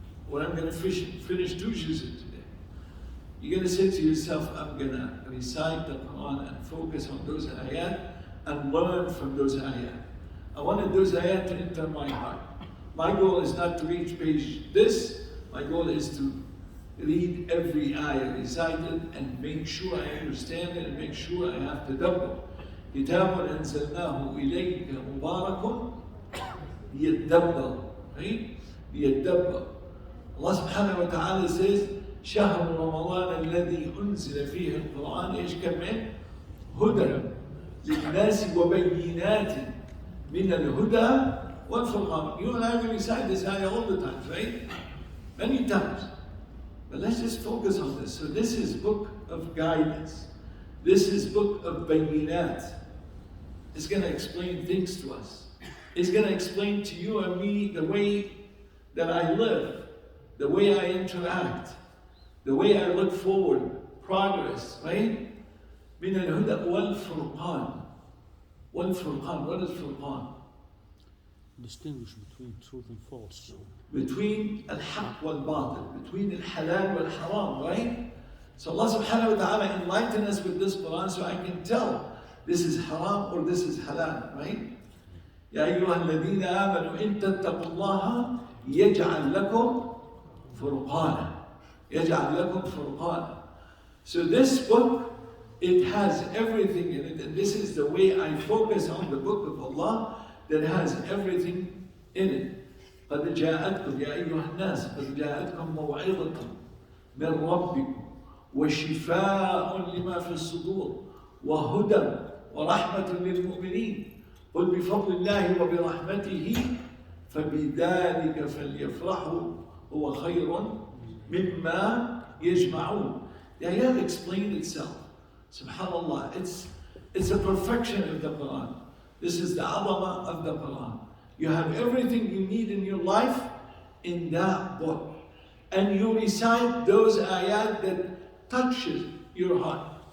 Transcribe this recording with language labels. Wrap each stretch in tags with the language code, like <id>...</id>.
<en>Or I'm going to finish 2 juz today. You're going to say to yourself, I'm going to recite the Quran and focus on those ayat and learn from those ayat. I wanted those ayat to enter my heart. My goal is not to reach page this, my goal is to read every ayah recited and make sure I understand it and make sure I have tadabbur.</en> <ar>كتاب أنزلناه إليك مبارك ليدبر, right? ليدبر. Allah subhanahu wa ta'ala says, شهر رمضان الذي أنزل فيه القرآن إيش كمان؟ هدى للناس وبينات من الهدى والفرقان.</ar> <en>You and I will recite this ayah all the time, right? Many times. But let's just focus on this. So this is book of guidance. This is book of bayinat. It's going to explain things to us. It's going to explain to you and me the way that I live, the way I interact, the way I look forward, progress, right?</en> <ar>من الهدى والفرقان. والفرقان.</ar> <en>What is furqan? Distinguish between truth and false. Between al-haq wal-batil, between al-halal wal-haram, right? So Allah subhanahu wa ta'ala enlighten us with this Quran so I can tell this is haram or this is halal, right?</en> <ar>يا أيها الذين آمنوا إن تتقوا الله يجعل لكم فرقانا. يجعل لكم فرقانا.</ar> <en>So this book, it has everything in it, and this is the way I focus on the book of Allah that has everything in it.</en> <ar>قد جاءتكم يا أيها الناس قد جاءتكم موعظة من ربكم وشفاء لما في الصدور وهدى ورحمة للمؤمنين قل بفضل الله وبرحمته فبذلك فليفرحوا هو خير مما يجمعون.</ar> <en>The ayat explained itself. Subhanallah, it's a perfection of the Quran. This is the azama of the Quran. You have everything you need in your life in that book. And you recite those ayat that touches your heart.</en>